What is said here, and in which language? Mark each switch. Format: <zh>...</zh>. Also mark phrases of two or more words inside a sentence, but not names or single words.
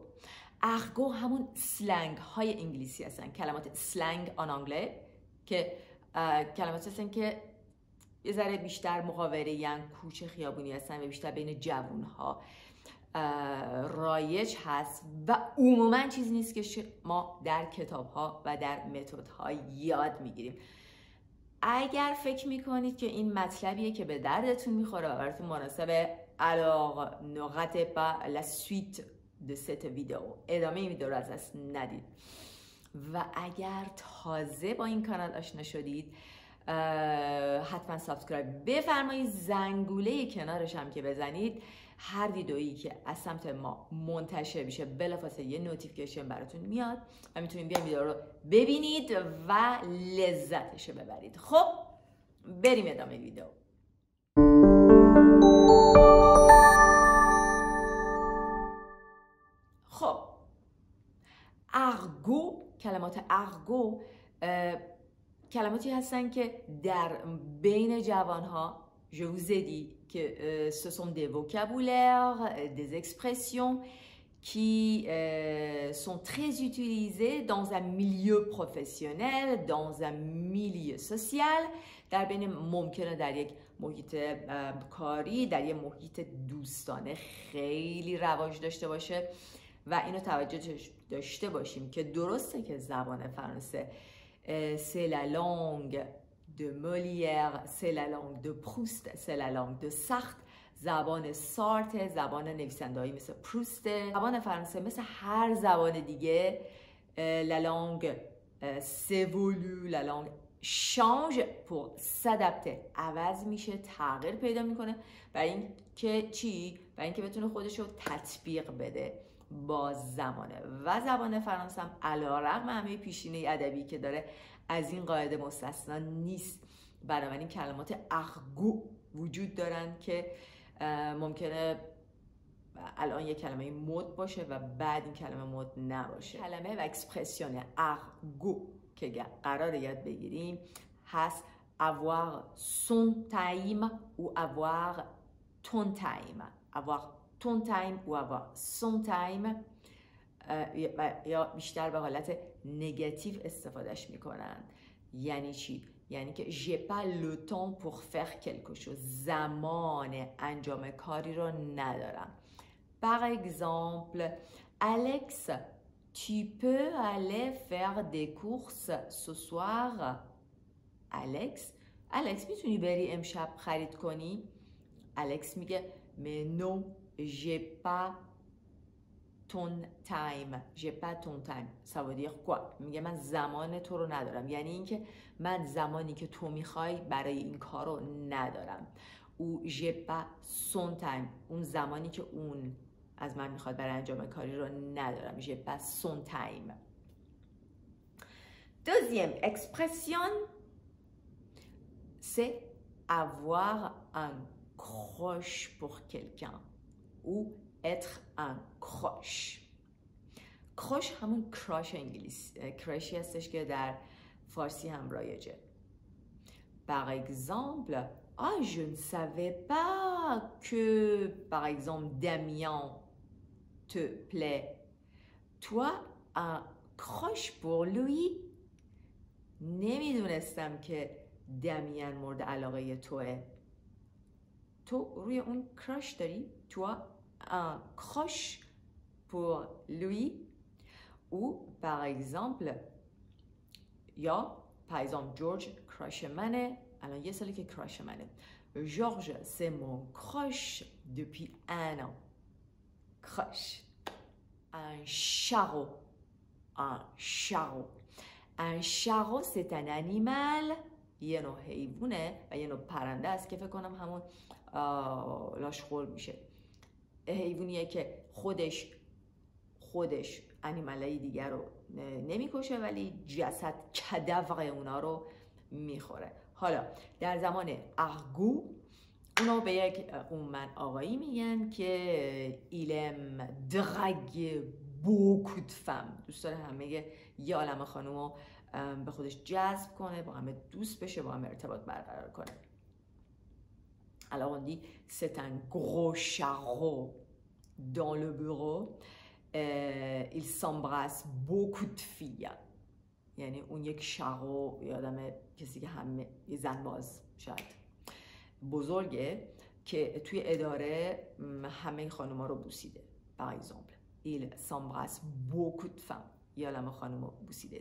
<fa>ارگو همون سلنگ های انگلیسی هستن، کلمات سلنگ آن انگله، که کلمات هستن که یه ذره بیشتر محاوره‌ای، کوچه خیابونی هستن و بیشتر بین جوون ها رایج هست و عموما چیزی نیست که ما در کتاب ها و در متد ها یاد میگیریم. اگر فکر میکنید که این مطلبیه که به دردتون میخوره و براتون مناسبه،</fa> <fr>alors ne ratez pas la suite de cette vidéo.</fr> <fa>ادامه این ویدیو رو از دست ندید. و اگر تازه با این کانال آشنا شدید حتما سابسکرایب بفرمایید، زنگوله کنارش هم که بزنید، هر ویدئویی که از سمت ما منتشر میشه بلافاصله یه نوتیفیکیشن براتون میاد و میتونید بیاین ویدئو رو ببینید و لذتش رو ببرید. خب بریم ادامه ویدئو. خب ارگو، کلمات ارگو کلماتی هستن که در بین جوانها</fa> <fr>je vous ai dit que ce sont des vocabulaires, des expressions qui sont très utilisées dans un milieu professionnel, dans un milieu social.</fr> <fa>در بین ممکنه در یک محیط کاری، در یک محیط دوستانه خیلی رواج داشته باشه و اینو توجه داشته باشیم که درسته که زبان فرانسه</fa> <fr>c'est la langue de Molière, c'est la langue de Proust, c'est la langue de Sartre.</fr> <fa>زبان سارت، زبان نویسنده‌ای مثل پروسته. زبان فرانسه مثل هر زبان دیگه</fa> <fr>la langue s'évolue, la langue change pour s'adapter.</fr> <fa>عوض میشه، تغییر پیدا میکنه برای اینکه چی؟ برای اینکه بتونه خودش رو تطبیق بده با زمانه. و زبان فرانسه هم علی‌رغم همه پیشینه ادبی که داره از این قاعده مستثنا نیست. بنابراین کلمات ارگو وجود دارن که ممکنه الان یک کلمه مد باشه و بعد این کلمه مد نباشه. کلمه و اکسپرسیون ارگو که قراره یاد بگیریم هست</fa> <fr>avoir son time ou avoir ton time. avoir ton time ou avoir son time</fr> <fa>یا بیشتر به حالت نگاتیو استفادهش میکنن. یعنی چی؟ یعنی که</fa> <fr>j'ai pas le temps pour faire quelque chose.</fr> <fa>زمان انجام کاری رو ندارم.</fa> <fr>Par exemple, Alex, tu peux aller faire des courses ce soir.</fr> <fa>Alex میتونی بری امشب خرید کنی؟</fa> <fr>Alex میگه mais non, j'ai pas ton time. j'ai pas ton time. ça veut dire quoi؟</fr> <fa>میگه من زمان تو رو ندارم، یعنی اینکه من زمانی که تو میخوای برای این کار رو ندارم.</fa> <fr>او j'ai pas son time،</fr> <fa>اون زمانی که اون از من میخواد برای انجام کاری رو ندارم.</fa> <fr>j'ai pas son time. Deuxième expression, c'est avoir un crush pour quelqu'un ou être un crush.</fr> <fa>crush همون کراش انگلیسی، کراشی هستش که در فارسی هم رایجه.</fa> <fr>Par exemple, ah je ne savais pas que par exemple Damien te plaît. Toi un crush pour lui.</fr> <fa>نمیدونستم که دامین مورد علاقه توه. تو روی اون کراش داری؟</fa> <fr>toi un crush pour lui. ou par exemple یا par exemple</fr> <fa>جورج کراش منه.</fa> <fr>الان یه سالی که کراش منه. جورج c'est mon crush depuis un an. crush. un charreau. un charreau c'est un animal،</fr> <fa>یه نوع حیوانه و یه نوع پرنده است که فکر کنم همون لاشخور میشه. حیوانیه که خودش انیمالای دیگر رو نمیکشه ولی جسد کدور اونا رو میخوره. حالا در زمان ارگو اونو به یک آقایی میگن که</fa> <fr>il aime draguer beaucoup de femmes.</fr> <fa>دوست داره همه یه عالمه خانومو به خودش جذب کنه، با همه دوست بشه، با همه ارتباط برقرار کنه.</fa> <fr>Alors on dit c'est un gros charreau dans le bureau. Il s'embrasse beaucoup de filles.</fr> <fa>یعنی اون یک شارو یادم کسی که همه یه زنباز شاید بزرگه که توی اداره همه خانوما رو بوسیده.</fa> <fr>Par exemple, il s'embrasse beaucoup de femmes.</fr> <fa>یه عالمه خانوم رو بوسیده.</fa>